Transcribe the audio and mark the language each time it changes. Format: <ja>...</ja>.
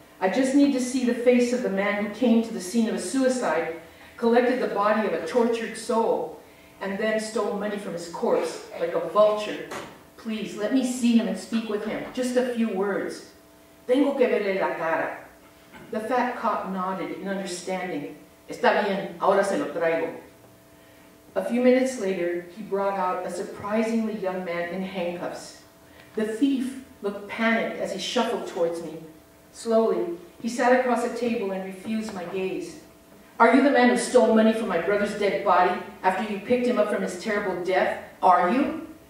<en>I just need to see the face of the man who came to the scene of a suicide, collected the body of a tortured soul, and then stole money from his corpse like a vulture. Please, let me see him and speak with him. Just a few words.</en> <es>Tengo que verle la cara.</es> <en>The fat cop nodded in understanding.</en> <es>Está bien, ahora se lo traigo.</es> <en>A few minutes later, he brought out a surprisingly young man in handcuffs. The thief looked panicked as he shuffled towards me. Slowly, he sat across a table and refused my gaze. Are you the man who stole money from my brother's dead body after you picked him up from his terrible death? Are you?</en>